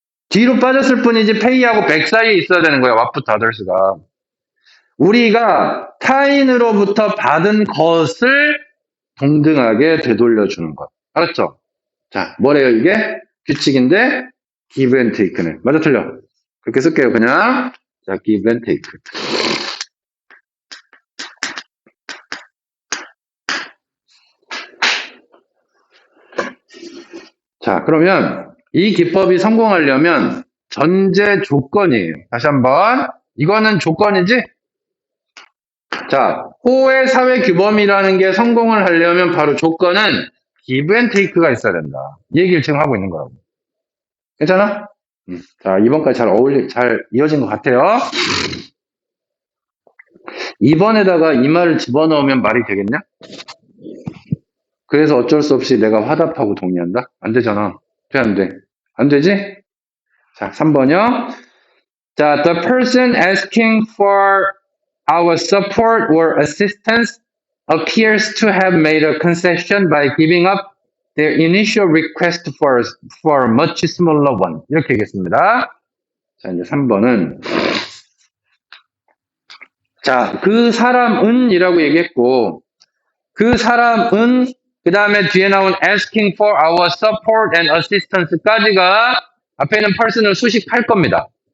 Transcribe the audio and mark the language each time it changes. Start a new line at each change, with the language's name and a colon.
Korean: 뒤로 빠졌을 뿐이지 pay하고 back 사이에 있어야 되는 거야. what부터 others가. 우리가 타인으로부터 받은 것을 동등하게 되돌려주는 것. 알았죠? 자, 뭐래요 이게? 규칙인데 give and take는. 맞아 틀려? 그렇게 쓸게요 그냥. 자, give and take. 자, 그러면 이 기법이 성공하려면 전제 조건이에요. 다시 한번. 이거는 조건이지? 자, 호의 사회 규범이라는 게 성공을 하려면 바로 조건은 give and take가 있어야 된다. 이 얘기를 지금 하고 있는 거라고. 괜찮아? 자, 이번까지 잘 이어진 것 같아요. 2번에다가 이 말을 집어넣으면 말이 되겠냐? 그래서 어쩔 수 없이 내가 화답하고 동의한다? 안 되잖아. 돼, 안 돼? 안 되지? 자, 3번이요.
English: 자, the person asking for our support or assistance appears to have made a concession by giving up their initial request for a much smaller one.
Korean: 이렇게 하겠습니다. 자, 이제 3번은 자, 그 사람은 이라고 얘기했고 그 사람은 그 다음에 뒤에 나온
English: asking for our support and assistance
Korean: 까지가 앞에 있는 person을 수식할 겁니다.